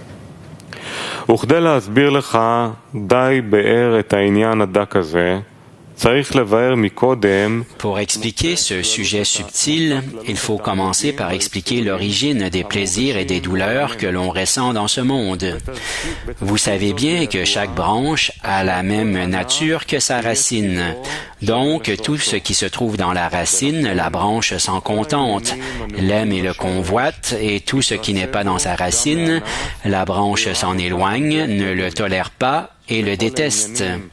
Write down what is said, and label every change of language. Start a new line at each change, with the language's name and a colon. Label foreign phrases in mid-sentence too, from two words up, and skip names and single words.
Hebrew: וכדי להסביר לך די באר את העניין הדק הזה,
French: Pour expliquer ce sujet subtil, il faut commencer par expliquer l'origine des plaisirs et des douleurs que l'on ressent dans ce monde. Vous savez bien que chaque branche a la même nature que sa racine. Donc, tout ce qui se trouve dans la racine, la branche s'en contente, l'aime et le convoite, et tout ce qui n'est pas dans sa racine, la branche s'en éloigne, ne le tolère pas et le déteste.